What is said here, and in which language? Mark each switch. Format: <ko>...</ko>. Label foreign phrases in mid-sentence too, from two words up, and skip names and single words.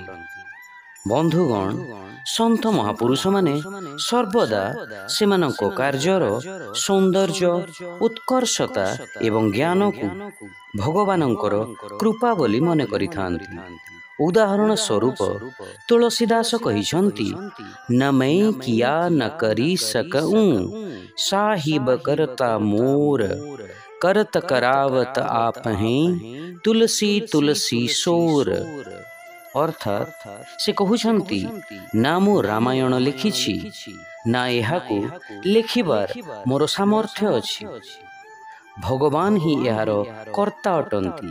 <or>ବନ୍ଧୁଗଣ, ସନ୍ଥ ମହାପୁରୁଷମାନେ ସର୍ବଦା ସେମାନଙ୍କ କାର୍ଯ୍ୟର ସୌନ୍ଦର୍ଯ୍ୟ, ଉତ୍କର୍ଷତା ଏବଂ ଜ୍ଞାନକୁ ଭଗବାନଙ୍କର କୃପା ବୋଲି ମନେ କରିଥାନ୍ତି। ଉଦାହରଣ ସ୍ୱରୂପ ତୁଳସୀଦାସ କହିଛନ୍ତି,</or> <hi>न मैं किया न करि सकऊं साहिब करता मोर करत करावत आपहीं तुलसी तुलसी सोर।</hi> <or>ଅର୍ଥାତ୍ ସେ କହୁଛନ୍ତି, ନା ମୁଁ ରାମାୟଣ ଲେଖିଛି, ନା ଏହାକୁ ଲେଖିବାର ମୋର ସାମର୍ଥ୍ୟ ଅଛି। ଭଗବାନ ହିଁ ଏହାର କର୍ତ୍ତା ଅଟନ୍ତି।</or>